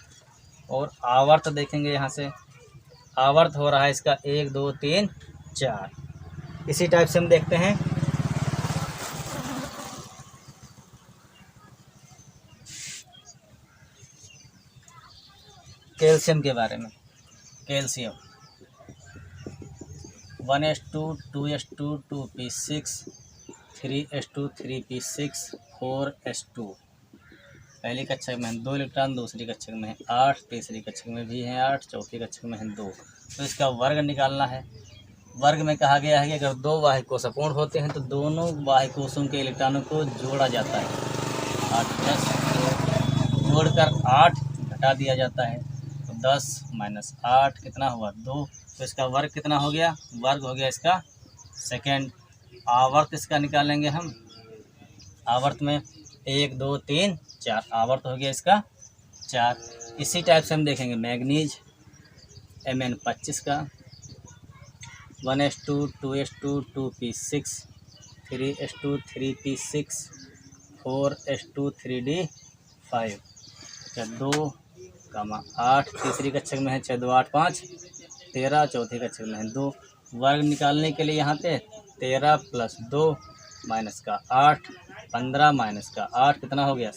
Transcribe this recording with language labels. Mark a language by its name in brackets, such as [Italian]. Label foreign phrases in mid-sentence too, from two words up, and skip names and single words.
[Hindi] और आवर्त देखेंगे, यहाँ से आवर्त हो रहा है इसका 1 2 3 4। इसी टाइप से हम देखते हैं कैल्शियम के बारे में। कैल्शियम 1s2 2s2 2p6 3s2 3p6 4s2। पहली कक्षक में 2 इलेक्ट्रॉन, दूसरी कक्षक में 8, तीसरी कक्षक में भी हैं 8, चौथी कक्षक में हैं 2। तो इसका वर्ग निकालना है। वर्ग में कहा गया है कि अगर दो बाह्य कोश अपूर्ण होते हैं तो दोनों बाह्य कोशों के इलेक्ट्रॉनों को जोड़ा जाता है। 8 10 जोड़कर 8 घटा दिया जाता है, तो 10 - 8 कितना हुआ? 2। तो इसका वर्ग कितना हो गया? वर्ग हो गया इसका सेकेंड। आवर्त इसका निकालेंगे हम। आवर्त में 1 2 3 4, आवर्त हो गया इसका 4। इसी टाइप से हम देखेंगे मैग्नीज Mn25 का 1s2 2s2 2p6 3s2 3p6 4s2 3d5 2, 8 तीसरी कक्षक में है 6 2 8 5 13, चौथी कक्षक में है 2। वर्ग निकालने के लिए यहाँ पे 13 + 2 -8 15 -8 कितना हो गया?